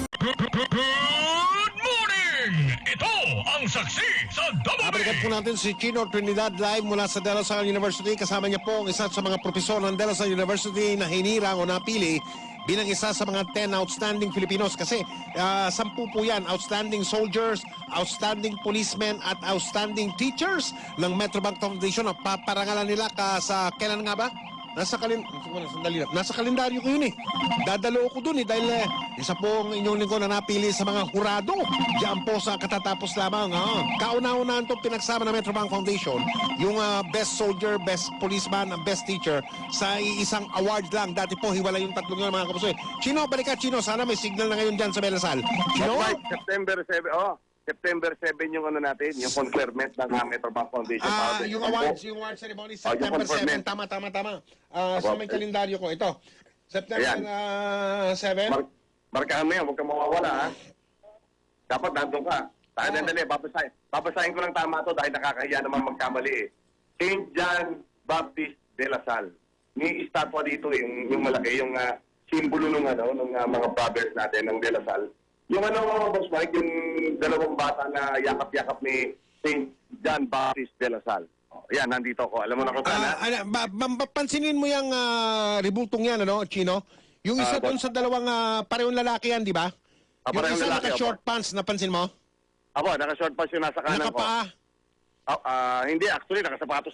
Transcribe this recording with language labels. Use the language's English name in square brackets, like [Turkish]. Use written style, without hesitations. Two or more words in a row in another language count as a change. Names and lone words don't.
[English] Good morning! [Filipino] Ito ang saksi sa Balikan po Double natin si Chino Trinidad live mula sa De La Salle University. Kasama niya po ang isa sa mga propesor ng De La Salle University na hinirang o napili bilang isa sa mga 10 [English] outstanding Filipinos. [Filipino] Kasi 10 po yan, [English] outstanding soldiers, outstanding policemen at outstanding teachers ng Metrobank Foundation. [Filipino] Paparangalan nila sa kailan nga ba? Nasa kalendaryo ko yun eh. Dadalo ko dun eh dahil isa po ang inyong lingkod na napili sa mga hurado. Diyan po sa katatapos lamang. Kauna-unahan itong pinagsama ng Metrobank Foundation yung [English] best soldier, best policeman, best teacher [Filipino] sa isang award lang. Dati po hiwalay yung tatlong yun mga kapusoy. Chino, balik ka Chino. Sana may signal na ngayon dyan sa Belasal. Chino? September 7, September 7 yung ano natin, yung conferment ng Metrobank Foundation. Yung [English] award ceremony, [Filipino] September 7. Tama. So may kalendaryo ko. Ito, September 7. Markahan mo yan, huwag kang mawawala, ha? Dapat nandun ka. Dali, babasahin ko lang tama to dahil nakakahiya naman magkamali eh. St. John Baptist de la Salle. May estatwa dito yung malaki, yung simbolo ng mga brothers natin ng de la Salle. Yung Boss Mike, yung dalawang bata na yakap-yakap ni St. John Baptist de la Salle. Yan, nandito ako. Alam mo na kung saan, pansinin mo yung ribultong yan, Chino? Yung isa doon sa dalawang parehong lalaki yan, di ba? Yung isa naka- [English] short pants, [Filipino] napansin mo? Apo, naka- [English] short pants [Filipino] yung nasa kanan ko. Nakapaa? Hindi, actually, nakasapatos.